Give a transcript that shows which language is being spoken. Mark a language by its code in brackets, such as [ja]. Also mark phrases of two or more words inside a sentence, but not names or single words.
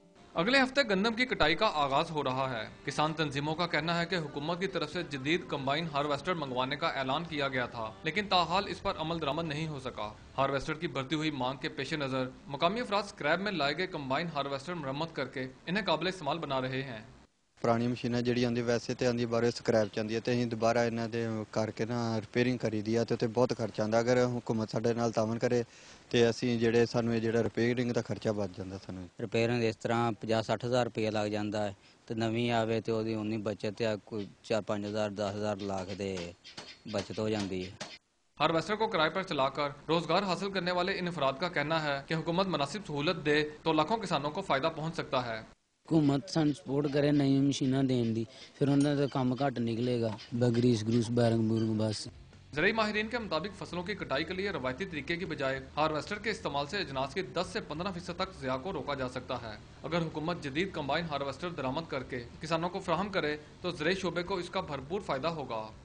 [ur] اگلے ہفتے گندم کی کٹائی کا آغاز ہو رہا ہے۔ کسان تنظیموں کا کہنا ہے کہ حکومت کی طرف سے جدید کمبائن ہارویسٹر منگوانے کا اعلان کیا گیا تھا، لیکن تاحال اس پر عمل درآمد نہیں ہو سکا۔ ہارویسٹر کی بڑھتی ہوئی مانگ کے پیش نظر مقامی افراد سکریپ میں لائے گئے کمبائن ہارویسٹر مرمت کر کے انہیں قابل استعمال بنا رہے ہیں۔ [pa] ਪੁਰਾਣੀ ਮਸ਼ੀਨਾਂ ਜਿਹੜੀ ਆਉਂਦੀ ਵੈਸੇ ਤੇ ਆਉਂਦੀ ਬਾਰੇ ਸਕ੍ਰੈਪ ਚ ਆਉਂਦੀ ਹੈ ਤੇ ਅਸੀਂ ਦੁਬਾਰਾ ਇਹਨਾਂ ਦੇ ਕਰਕੇ ਨਾ ਰਿਪੇਅਰਿੰਗ ਕਰੀਦੀ ਆ ਤੇ ਉੱਤੇ ਬਹੁਤ ਖਰਚਾ ਆਉਂਦਾ। ਅਗਰ ਹੁਕੂਮਤ ਸਾਡੇ ਨਾਲ ਤਾਵਨ ਕਰੇ ਤੇ ਅਸੀਂ ਜਿਹੜੇ ਸਾਨੂੰ ਇਹ ਜਿਹੜਾ ਰਿਪੇਅਰਿੰਗ ਦਾ ਖਰਚਾ ਬਚ ਜਾਂਦਾ। ਸਾਨੂੰ ਰਿਪੇਅਰਿੰਗ ਇਸ ਤਰ੍ਹਾਂ 50-60 ਹਜ਼ਾਰ ਰੁਪਏ ਲੱਗ ਜਾਂਦਾ ਹੈ ਤੇ ਨਵੀਂ ਆਵੇ ਤੇ ਉਹਦੀ ਉਨੀ ਬਚਤ ਆ, ਕੋਈ 4-5 ਹਜ਼ਾਰ 10 ਹਜ਼ਾਰ ਲੱਖ ਦੇ ਬਚਤ ਹੋ ਜਾਂਦੀ ਹੈ। [ur] ہارویسٹر کو کرائے پر چلا کر روزگار حاصل کرنے والے ان افراد کا کہنا ہے کہ حکومت مناسب سہولت دے تو لاکھوں کسانوں کو فائدہ پہنچ سکتا ہے۔ [pa] حکومت سان سپورٹ کرے نئی مشیناں دین دی، پھر انہاں دا کام گھٹ نکلے گا، بگریس گروس بیرنگ بورنگ بس۔ [ur] زرعی ماہرین کے مطابق فصلوں کی کٹائی کے لیے روایتی طریقے کی بجائے ہارویسٹر کے استعمال سے اجناس کی 10 سے 15% تک ضیاع کو روکا جا سکتا ہے۔ اگر حکومت جدید کمبائن ہارویسٹر درآمد کر کے کسانوں کو فراہم کرے تو زرعی شعبے کو اس کا بھرپور فائدہ ہوگا۔